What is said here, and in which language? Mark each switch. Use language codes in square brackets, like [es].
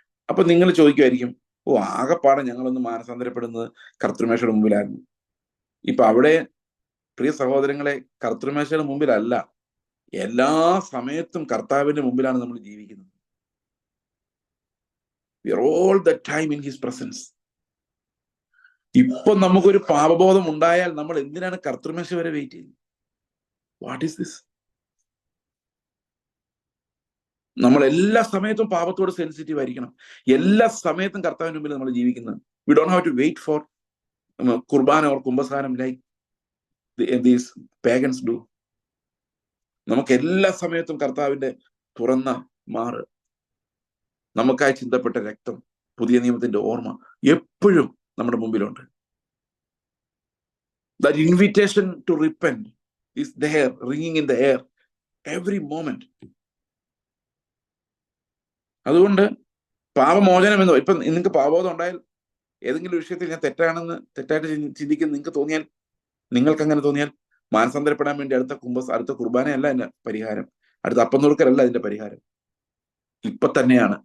[ml] അപ്പൊ നിങ്ങൾ ചോദിക്കുമായിരിക്കും, ഓ, ആകെപ്പാടെ ഞങ്ങളൊന്ന് മാനസാന്തരപ്പെടുന്നത് കർത്തൃമേശയുടെ മുമ്പിലായിരുന്നു. ഇപ്പൊ അവിടെ പ്രിയ സഹോദരങ്ങളെ, കർത്തൃമേശയുടെ മുമ്പിലല്ല, എല്ലാ സമയത്തും കർത്താവിന്റെ മുമ്പിലാണ് നമ്മൾ ജീവിക്കുന്നത്. [en] We are all the time in his presence. [ml] ഇപ്പൊ നമുക്കൊരു പാപബോധം ഉണ്ടായാൽ നമ്മൾ എന്തിനാണ് കർത്തൃമേശ വരെ വെയിറ്റ് ചെയ്യുന്നത്? [en] What is this? [ml] നമ്മൾ എല്ലാ സമയത്തും പാപത്തോട് സെൻസിറ്റീവ് ആയിരിക്കണം. എല്ലാ സമയത്തും കർത്താവിന്റെ മുമ്പിൽ നമ്മൾ ജീവിക്കുന്നത്. [en] We don't have to wait for Qurbana or kumbasaram like these pagans do. [ml] നമുക്ക് എല്ലാ സമയത്തും കർത്താവിന്റെ തുറന്ന മാറ്, നമുക്കായി ചിന്തപ്പെട്ട രക്തം, പുതിയ നിയമത്തിന്റെ ഓർമ്മ എപ്പോഴും നമ്മുടെ മുമ്പിലുണ്ട്. [en] That invitation to repent is there, ringing in the air every moment. [ml] അതുകൊണ്ട് പാപമോചനം എന്ന്, ഇപ്പൊ നിങ്ങൾക്ക് പാപബോധം ഉണ്ടായാൽ, ഏതെങ്കിലും വിഷയത്തിൽ ഞാൻ തെറ്റായിട്ട് ചിന്തിക്കുന്ന നിങ്ങൾക്ക് തോന്നിയാൽ, നിങ്ങൾക്ക് അങ്ങനെ തോന്നിയാൽ, മാനസാന്തരപ്പെടാൻ വേണ്ടി അടുത്ത കുർബാനയല്ല അതിന്റെ പരിഹാരം, അടുത്ത അപ്പം നുറുക്കലല്ല അതിന്റെ പരിഹാരം. ഇപ്പൊ തന്നെയാണ്.